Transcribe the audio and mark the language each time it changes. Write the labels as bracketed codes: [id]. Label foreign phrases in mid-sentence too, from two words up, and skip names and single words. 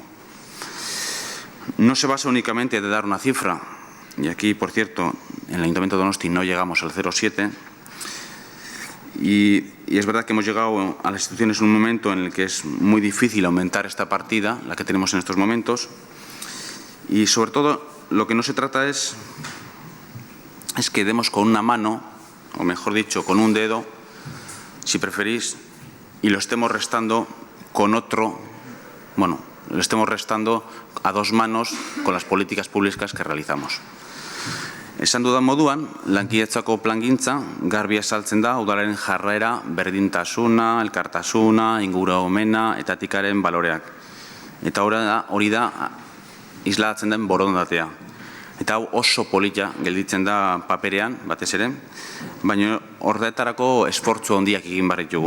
[es] No se basa únicamente de dar una cifra, y aquí, por cierto, en el Ayuntamiento de Donosti no llegamos al 0,7, y es verdad que hemos llegado a las instituciones en un momento en el que es muy difícil aumentar esta partida, la que tenemos en estos momentos, y sobre todo lo que no se trata es que demos con una mano, o mejor dicho, con un dedo, si preferís, y lo estemos restando con otro, bueno, lo estemos restando a dos manos con las políticas públicas que realizamos. [eu] Esan dudan moduan, lankidetzako plangintza garbi azaltzen da udalaren jarrera, berdintasuna, elkartasuna, ingurumena eta etikaren baloreak. Eta hori da islatzen den borondatea. Eta hau oso polita gelditzen da paperean, batez ere, baina horretarako esfortzu handiak egin behar ditugu.